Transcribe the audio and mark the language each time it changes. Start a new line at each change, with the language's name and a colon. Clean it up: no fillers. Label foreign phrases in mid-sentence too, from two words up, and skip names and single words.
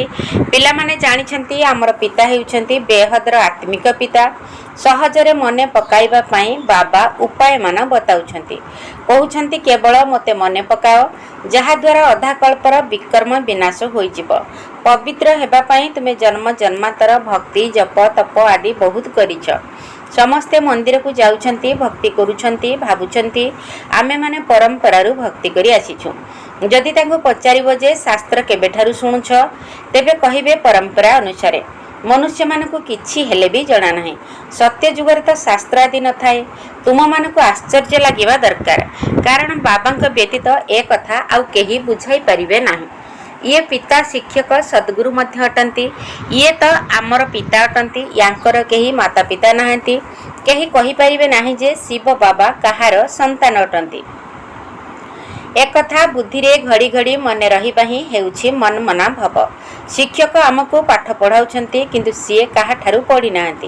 Odia: ପିଲା ମାନେ ଜାଣିଛନ୍ତି ଆମର ପିତା ହେଉଛନ୍ତି ବେହଦର ଆତ୍ମିକ ପିତା। ସହଜରେ ମନେ ପକାଇବା ପାଇଁ ବାବା ଉପାୟ ମାନ ବତାଉଛନ୍ତି। କହୁଛନ୍ତି କେବଳ ମତେ ମନେ ପକାଅ ଯାହା ଦ୍ୱାରା ଅଧା କଳ୍ପର ବିକର୍ମ ବିନାଶ ହୋଇ ଯିବ। ପବିତ୍ର ହେବା ପାଇଁ ତୁମେ ଜନ୍ମ ଜନ୍ମାନ୍ତର ଭକ୍ତି ଜପ ତପ ଆଦି ବହୁତ କରିଛ। ସମସ୍ତେ ମନ୍ଦିର କୁ ଯାଉଛନ୍ତି, ଭକ୍ତି କରୁଛନ୍ତି, ଭାବୁଛନ୍ତି ଆମେ ମାନେ ପରମ୍ପରା ରୁ ଭକ୍ତି କରି ଆସିଛୁ। ଯଦି ତାଙ୍କୁ ପଚାରିବ ଯେ ଶାସ୍ତ୍ର କେବେଠାରୁ ଶୁଣୁଛ ତେବେ କହିବେ ପରମ୍ପରା ଅନୁସାରେ। ମନୁଷ୍ୟ ମାନଙ୍କୁ କିଛି ହେଲେ ବି ଜଣା ନାହିଁ। ସତ୍ୟ ଯୁଗର ତ ଶାସ୍ତ୍ର ଆଦି ନ ଥାଏ। ତୁମ ମାନଙ୍କୁ ଆଶ୍ଚର୍ଯ୍ୟ ଲାଗିବା ଦରକାର। କାରଣ ବାବାଙ୍କ ବ୍ୟତୀତ ଏ କଥା ଆଉ କେହି ବୁଝାଇ ପାରିବେ ନାହିଁ। ଏ ପିତା ଶିକ୍ଷକ ସଦ୍‌ଗୁରୁ ମଧ୍ୟ ଅଟନ୍ତି। ଏ ତ ଆମର ପିତା ଅଟନ୍ତି। ଯାଙ୍କର କେହି ମାତା ପିତା ନାହାନ୍ତି। କେହି କହି ପାରିବେ ନାହିଁ ଯେ ଶିବ ବାବା କାହାର ସନ୍ତାନ ଅଟନ୍ତି। ଏକ କଥା ବୁଦ୍ଧି ରେ ଘଡ଼ି ଘଡ଼ି ମନେ ରହିବା ହିଁ ହେଉଛି ମନ୍ମନା ଭବ। ଶିକ୍ଷକ ଆମକୁ ପାଠ ପଢ଼ାଉଛନ୍ତି କିନ୍ତୁ ସିଏ କାହା ଠାରୁ ପଢ଼ି ନାହାନ୍ତି।